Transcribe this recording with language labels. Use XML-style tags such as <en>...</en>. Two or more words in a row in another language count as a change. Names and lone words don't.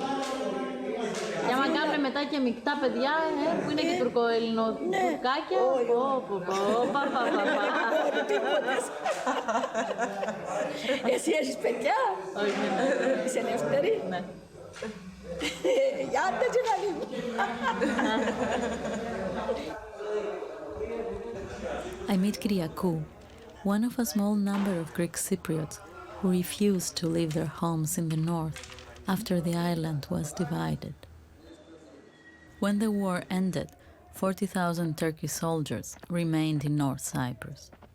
<el>Και άμα κάνουν μετά και μεικτά παιδιά, που είναι και τουρκοελληνοτουρκάκια. Εσύ έχεις παιδιά? Όχι. Είσαι ελεύθερη? Ναι. Άντε και να λίγο.</el> <en>I meet Kyriakou, one of a small number of Greek Cypriots who refused to leave their homes in the north after the island was divided. When the war ended, 40,000 Turkish soldiers remained in North Cyprus.</en>